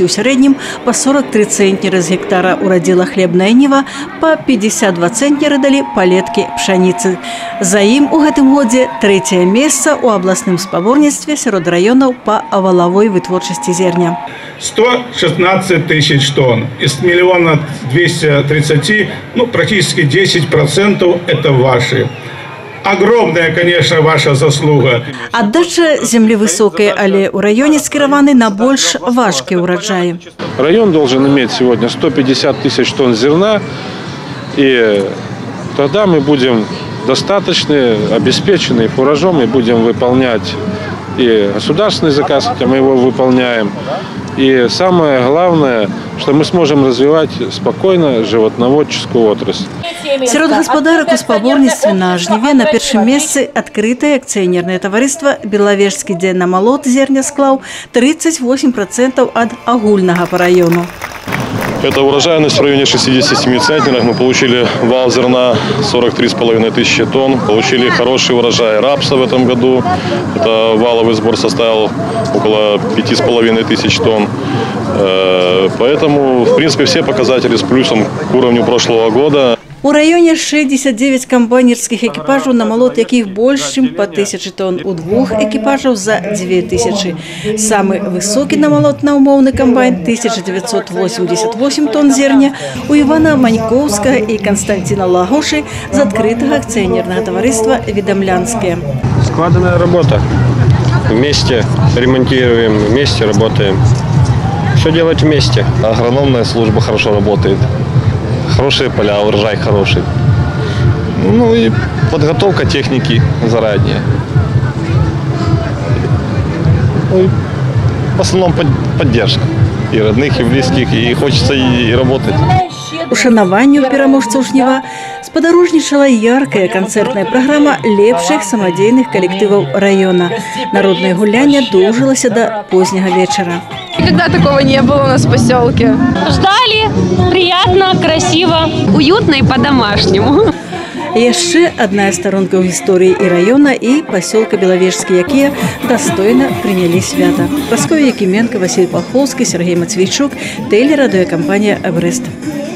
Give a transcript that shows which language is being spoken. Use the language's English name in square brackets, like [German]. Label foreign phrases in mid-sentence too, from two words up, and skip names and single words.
[Belarusian] У сярэднім па 43 цэнтнеры з гектара урадзіла хлебная ніва, па 52 цэнтнеры далі палеткі пшаніцы. За ім у гэтым годзе трэцяе месца ў абласным спаборніцтве сярод раёнаў па валавой вытворчасці зерня. 116 тысяч тонн. [Russian] Из 1 230 000, практически 10% это ваши. Огромная, конечно, ваша заслуга. Отдача земли высокая, [Belarusian] але у районе скіраваны на больш важкие урожаи. [Russian] Район должен иметь сегодня 150 тысяч тонн зерна, и тогда мы будем достаточны, обеспечены фуражом, и будем выполнять и государственный заказ, хотя мы его выполняем. И самое главное, что мы сможем развивать спокойно животноводческую отрасль. [Belarusian] Сярод гаспадарак у спаборніцтве на жніве на першым месцы адкрытае акцыянернае таварыства «Белавежскі дзеннамалот» зерня склаў 38% ад агульнага па раёну. [Russian] Это урожайность в районе 67 центнеров. Мы получили вал зерна 43,5 тысячи тонн. Получили хороший урожай рапса в этом году. Это валовый сбор составил около 5,5 тысяч тонн. Поэтому, в принципе, все показатели с плюсом к уровню прошлого года. [Belarusian] У раёне 69 камбайнерскіх экіпажаў, намалот якіх больш, чым па 1000 тонн, у 2 экіпажаў за 2000. Самы высокі намалот на умоўны камбайн 1988 тонн зерня у Івана Манькоўскага і Константина Лагошы з адкрытага акцыянернага таварыства «Відамлянскае». [Russian] Складная работа. Вместе ремонтируем, вместе работаем. Все делать вместе. Агрономная служба хорошо работает. Хорошие поля, урожай хороший. Ну и подготовка техники заранее. Ну и в основном поддержка и родных, и близких, и хочется и работать. [Belarusian] Ушанаванню пераможцаў жніва спадарожнічала яркая канцэртная праграма лепшых самадзейных калектываў раёна. Народное гулянне доўжылася да позняга вечара. [Russian] Никогда такого не было у нас в поселке. Ждали, приятно, красиво, уютно и по-домашнему. [Belarusian] Яшчэ адна старонка ў гісторыі і раёна, і пасёлка Белавежскі, якія дастойна прынялі свята. Прасков'я Якіменка, Васіль Пахоўскі, Сергей Мацвейчук, тэлерадыёкампанія «Эврест».